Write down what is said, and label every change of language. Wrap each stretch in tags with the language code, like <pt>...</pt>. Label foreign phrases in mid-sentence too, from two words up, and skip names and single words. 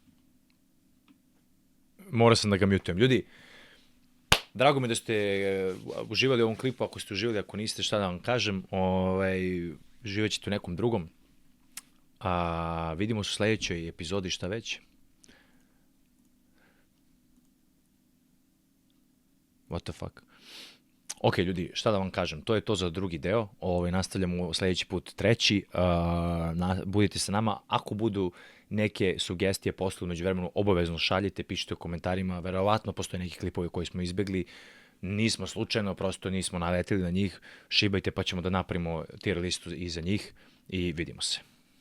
<sr>Morao sam da ga mutujem. Ljudi, drago mi da ste uživali u ovom klipu, ako ste uživali, ako niste, šta da vam kažem, uživat ćete u nekom drugom. Vidimo se u sljedećoj epizodi, šta već.</sr> <en>What the fuck.</en> <sr>Ok, ljudi, šta da vam kažem, to je to za drugi deo, nastavljamo sljedeći put treći, budite sa nama, ako budu neke sugestije posle umeđu vremenu, obavezno šaljite, pišite u komentarima, verovatno postoje neki klipovi koji smo izbjegli, nismo slučajno, prosto nismo naletili na njih, šibajte pa ćemo da napravimo tier listu i za njih i vidimo se.</sr>